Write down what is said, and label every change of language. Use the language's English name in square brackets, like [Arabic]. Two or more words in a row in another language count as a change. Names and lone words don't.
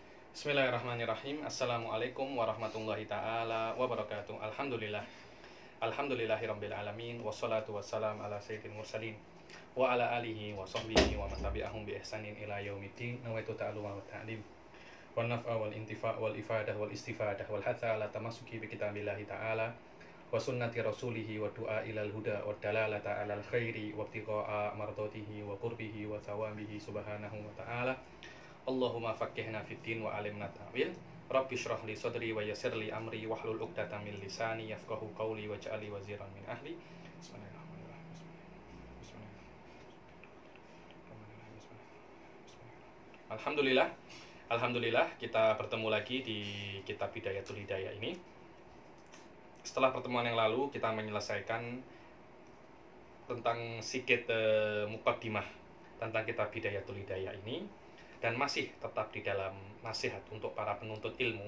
[Arabic] بسم الله الرحمن الرحيم. السلام عليكم ورحمة الله تعالى وبركاته. الحمد لله رب العالمين. والصلاة والسلام على سيد المرسلين وعلى آله وصحبه ومن تبعهم بإحسان إلى يوم الدين. نويت التعلم والتعليم والنفع والانتفاع والإفادة والاستفادة والحث على التمسك بكتاب الله تعالى وسنة رسوله والدعاء إلى الهدى والدلالة على الخير وابتغاء مرضاته وقربه وثوابه سبحانه وتعالى. اللهم فقهنا في الدين وعلمنا التأويل. رب اشرح لي صدري ويسر لي أمري واحلل عقدة من لساني يفقهوا قولي واجعلني وزيرا من أهلي. Bismillahirrahmanirrahim. Alhamdulillah. [Malay] Alhamdulillah kita bertemu lagi di kitab Bidayatul Hidayah ini. Setelah pertemuan yang lalu kita menyelesaikan tentang sikit muqaddimah tentang kitab Bidayatul Hidayah ini, dan masih tetap di dalam nasihat untuk para penuntut ilmu.